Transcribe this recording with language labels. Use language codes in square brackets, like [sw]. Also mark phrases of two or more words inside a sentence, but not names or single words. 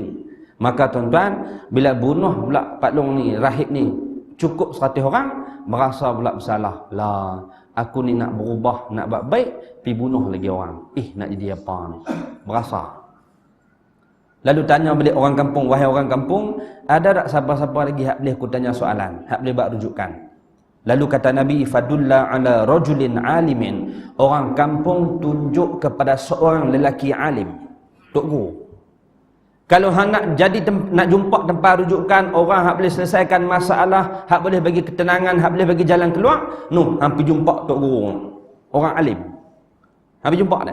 [ms] Maka tuan-tuan bila bunuh pula patlong ni rahib ni cukup 100 orang, merasa pula bersalah. Lah, aku ni nak berubah, nak buat baik, pergi bunuh lagi orang. Nak jadi apa ni? Berasa. Lalu tanya balik orang kampung, wahai orang kampung, ada tak siapa-siapa lagi hak boleh aku tanya soalan, hak boleh buat rujukan? [ar] Lalu kata Nabi, فدل على رجل عالم. [ms] Orang kampung tunjuk kepada seorang lelaki alim. Tok Guru. Kalau hang nak jadi nak jumpa tempat rujukan, orang hak boleh selesaikan masalah, hak boleh bagi ketenangan, hak boleh bagi jalan keluar, hang pergi jumpa Tok Guru. Orang alim. Hang pergi jumpa dia.